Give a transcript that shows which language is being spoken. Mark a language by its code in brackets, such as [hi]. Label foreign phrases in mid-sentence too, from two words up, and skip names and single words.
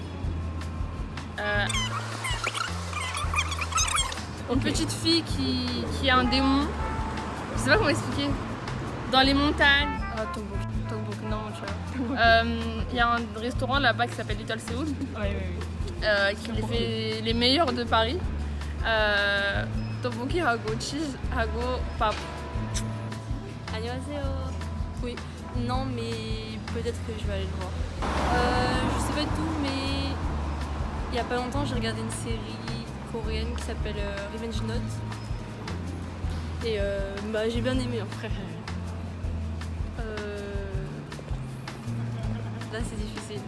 [fr] Une petite fille qui a un démon. Je sais pas comment expliquer. Dans les montagnes. Tokbok, non, tu vois. Il y a un restaurant là-bas qui s'appelle Little Seoul. Qui les fait les meilleurs de Paris. [ko] Tteokbokki 하고 cheese 하고 밥. 안녕하세요. [fr] Oui. Non, mais peut-être que je vais aller le voir. Je sais pas tout, mais il y a pas longtemps, j'ai regardé une série coréenne qui s'appelle Revenge Note. Et j'ai bien aimé après. Là, c'est difficile.